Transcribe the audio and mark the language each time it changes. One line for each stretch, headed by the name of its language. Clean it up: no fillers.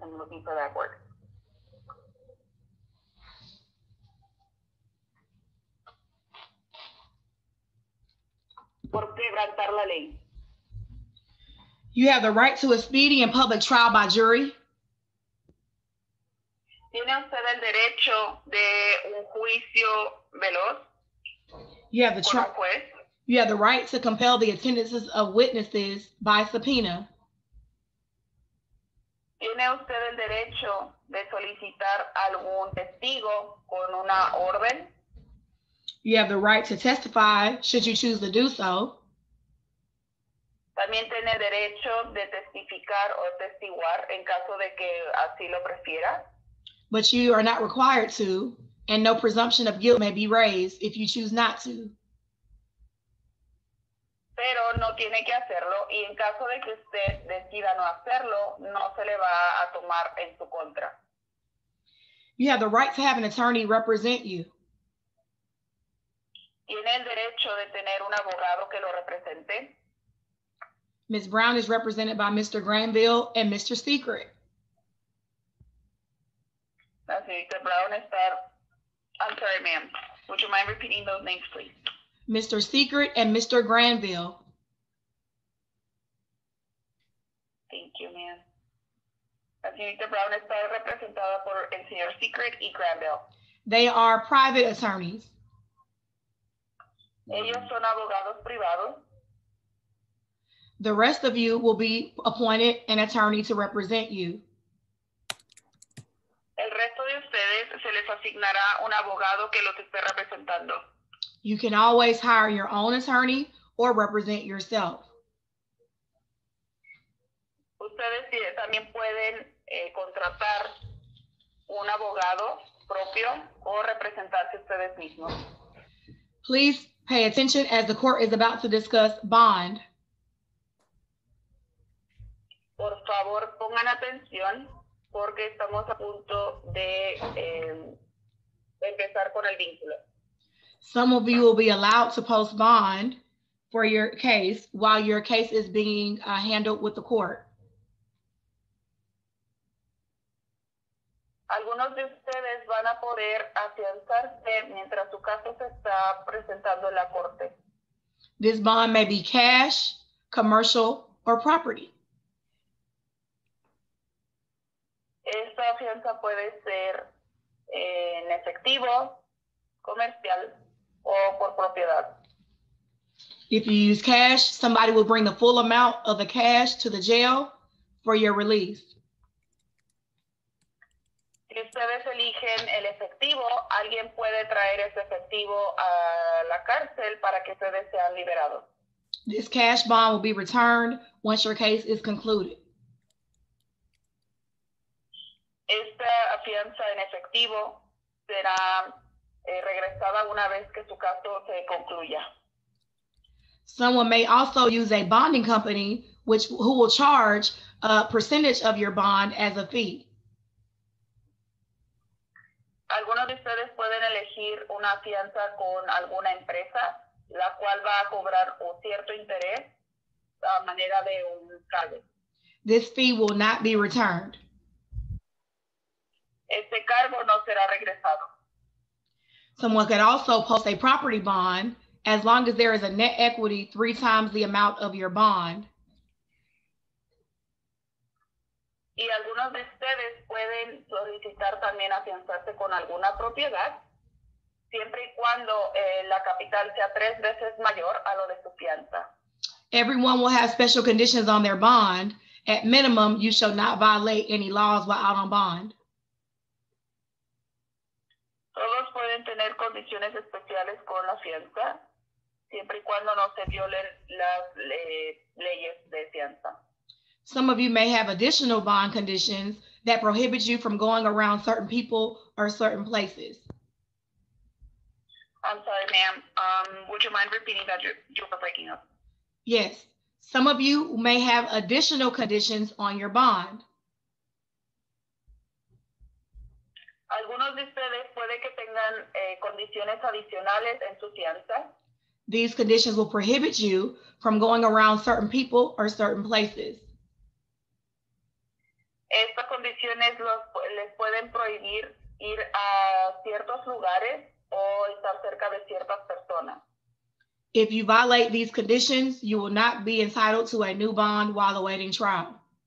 English: I'm looking for that word.
Spanish: Por quebrantar la ley.
English: You have the right to a speedy and public trial by jury.
Spanish: Tiene usted el derecho de un juicio veloz.
English: You have the right to compel the attendances of witnesses by subpoena.
Spanish: Tiene usted el derecho de solicitar algún testigo con una orden.
English: You have the right to testify should you choose to do so.
Spanish: También tiene derecho de testificar o testiguar en caso de que así lo prefiera.
English: But you are not required to, and no presumption of guilt may be raised if you choose not to.
Spanish: Pero no tiene que hacerlo, y en caso de que usted decida no hacerlo, no se le va a tomar en su contra.
English: You have the right to have an attorney represent you.
Spanish: Tiene el derecho de tener un abogado que lo represente.
English: Ms. Brown is represented by Mr. Granville and Mr. Secret.
Spanish: La señorita Brown está,
English: I'm sorry, ma'am. Would you mind repeating those names, please? Mr. Secret and Mr. Granville. Thank you, ma'am.
Spanish: La señorita Brown está representada por el señor Secret y Granville.
English: They are private attorneys.
Spanish: Ellos son abogados privados.
English: The rest of you will be appointed an attorney to represent you.
Spanish: El resto de ustedes se les asignará un abogado que los esté representando.
English: You can always hire your own attorney or represent yourself.
Spanish: Ustedes también pueden contratar un abogado propio o representarse ustedes mismos.
English: Please pay attention as the court is about to discuss bond.
Spanish: Por favor, pongan atención porque estamos a punto de empezar con el vínculo.
English: Some of you will be allowed to post bond for your case while your case is being handled with the court.
Spanish: Algunos de ustedes van a poder afianzarse mientras su caso se está presentando en la corte.
English: This bond may be cash, commercial, or property.
Spanish: Esta fianza puede ser en efectivo, comercial o por propiedad.
English: If you use cash, somebody will bring the full amount of the cash to the jail for your release.
Spanish: Si ustedes eligen el efectivo, alguien puede traer ese efectivo a la cárcel para que ustedes sean liberados.
English: This cash bond will be returned once your case is concluded.
Spanish: Esta fianza en efectivo será regresada una vez que su caso se concluya.
English: Someone may also use a bonding company who will charge a percentage of your bond as a fee.
Spanish: Algunos de ustedes pueden elegir una fianza con alguna empresa, la cual va a cobrar un cierto interés a manera de un cargo.
English: This fee will not be returned.
Spanish: Este cargo no será regresado.
English: Someone could also post a property bond as long as there is a net equity 3 times the amount of your bond.
Spanish: Y algunos de ustedes pueden solicitar también afianzarse con alguna propiedad, siempre y cuando la capital sea 3 veces mayor a lo de su fianza.
English: Everyone will have special conditions on their bond. At minimum, you shall not violate any laws while out on bond.
Spanish: Todos pueden tener condiciones especiales con la fianza, siempre y cuando no se violen las leyes de fianza.
English: Some of you may have additional bond conditions that prohibit you from going around certain people or certain places. I'm sorry, ma'am. Would you mind repeating that? You were breaking up. Yes. Some of you may have additional conditions on your bond.
Spanish: Algunos de ustedes puede que tengan condiciones adicionales en su fianza.
English: These conditions will prohibit you from going around certain people or certain places.
Spanish: Estas condiciones les pueden prohibir ir a ciertos lugares o estar cerca de ciertas personas.
English: If you violate these conditions, you will not be entitled to a new bond while awaiting trial.